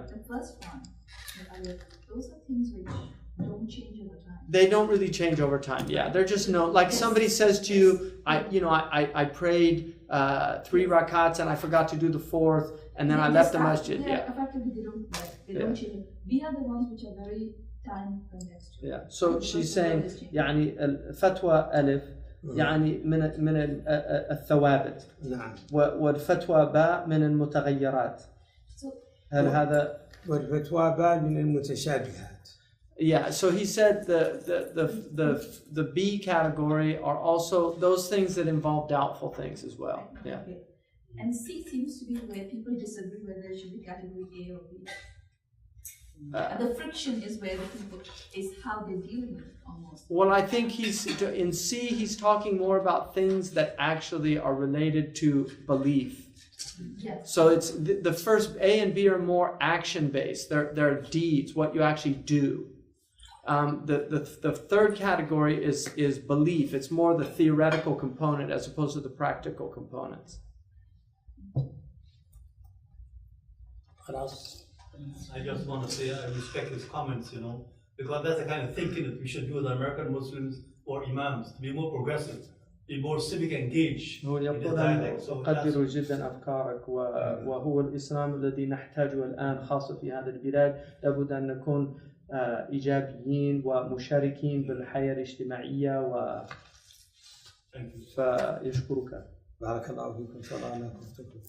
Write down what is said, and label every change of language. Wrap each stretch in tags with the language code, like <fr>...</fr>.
<en>The first one, those are things which don't change over time. They don't really change over time. Yeah, they're just like somebody says to you, I prayed 3 rakats and I forgot to do the 4th, and then I left the masjid. Yeah. Effectively, they don't change. We are the ones which are very time contextual. Yeah. So she's saying,</en> <ar>يعني الفتوى ألف يعني من الثوابت. نعم. والفتوى باء من المتغيرات. هل هذا؟ والفتوى باء من المتشابهات.</ar> <en>Yeah, so he said the B category are also those things that involve doubtful things as well. Yeah. Okay. And C seems to be where people disagree whether it should be category A or B. And the friction is where the people is how they deal with it almost. Well, I think in C he's talking more about things that actually are related to belief. Yes. So it's the first A and B are more action based. They're deeds, what you actually do. The third category is belief. It's more the theoretical component as opposed to the practical components. I just want to say I respect his comments, because that's the kind of thinking that we should do with American Muslims or Imams, to be more progressive, be more civic engaged in the dialect. So</en> <ar>أقدر جدا أفكارك وهو الإسلام الذي نحتاجه الآن خاصة في هذه البلاد. لابد أن نكون إيجابيين ومشاركين بالحياة الاجتماعية فيشكرك. بارك الله فيكم. صلى الله عليه وسلم.</ar>